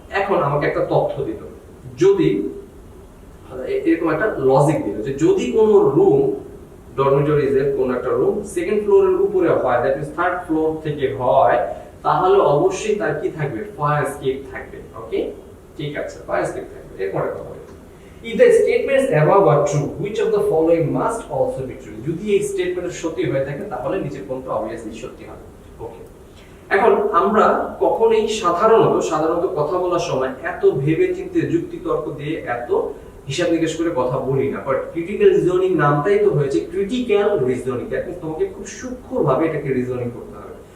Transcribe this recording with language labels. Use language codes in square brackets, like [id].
[bn] এখন আমাকে একটা তথ্য দিল, যদি এরকম একটা লজিক দিল যে যদি কোনো রুম, ডরমিটরিজের কোন একটা রুম সেকেন্ড ফ্লোরের উপরে হয়, দ্যাট মিন্স থার্ড ফ্লোর থেকে হয়, তাহলে অবশ্যই তার কি থাকবে, ফায়ার এসকেপ থাকবে। ওকে, ঠিক আছে, ফায়ার এসকেপ থাকবে। এরপরে কথা বলি, [en] if the statements above are true, which of the following must also be true? [bn] যদি এই স্টেটমেন্ট সত্যি হয়ে থাকে তাহলে নিচের কোনটা অবভিয়াসলি সত্যি হবে। ওকে, এখন আমরা কখনোই সাধারণত কথা বলার সময় এত ভেবেচিন্তে যুক্তি তর্ক দিয়ে এত হিসাব নিকেশ করে কথা বলি না, বাট ক্রিটিক্যাল রিজনিং নামটাই তো হয়েছে ক্রিটিক্যাল রিজনিং, দ্যাট মিন্স তোমাকে খুব সূক্ষ্মভাবে এটাকে রিজনিং করতে হবে।